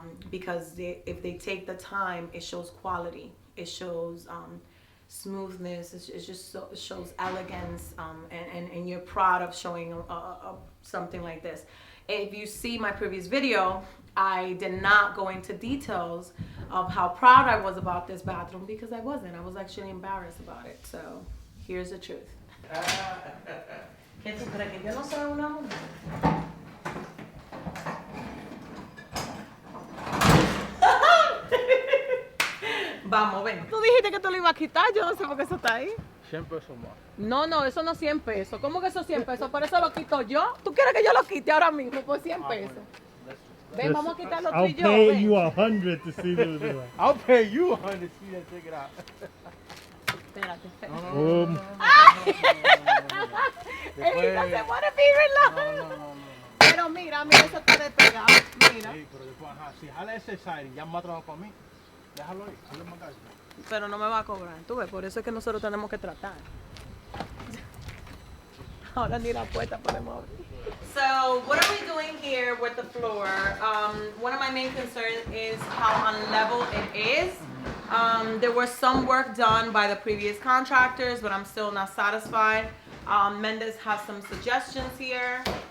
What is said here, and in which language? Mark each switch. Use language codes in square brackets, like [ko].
[en] Because if they take the time, it shows quality, it shows smoothness, it shows elegance, and you're proud of showing something like this. If you see my previous video, I did not go into details of how proud I was about this bathroom, because I wasn't. I was actually embarrassed about it. So here's the truth. [es] ¿Qué tú crees que yo no soy una mujer? Vamos, ven. Tú dijiste que tú lo ibas a quitar, yo no sé por qué eso está ahí. 100 pesos más. No, eso no es 100 pesos. ¿Cómo que eso es 100 pesos? Por eso lo quito yo. ¿Tú quieres que yo lo quite ahora mismo por 100 pesos? Ven, vamos a quitarlo tú [en] I'll [es] y yo. [en] pay [es] ven. [en] you 100 to see the video. I'll pay you 100 to see that. Check it out. [es] Espérate. Él no se pone No. Pero mira, eso está despegado. Mira. Sí, pero después, ajá, si jala ese side y ya me ha trabajado para mí, déjalo ahí, hazle más gasto. Pero no me va a cobrar. Tú ves, por eso es que nosotros tenemos que tratar. Ahora ni la puerta podemos abrir. [en] So, what are we doing here with the floor? One of my main concerns is how unlevel it is. There was some work done by the previous contractors, but I'm still not satisfied. Mendez has some suggestions here.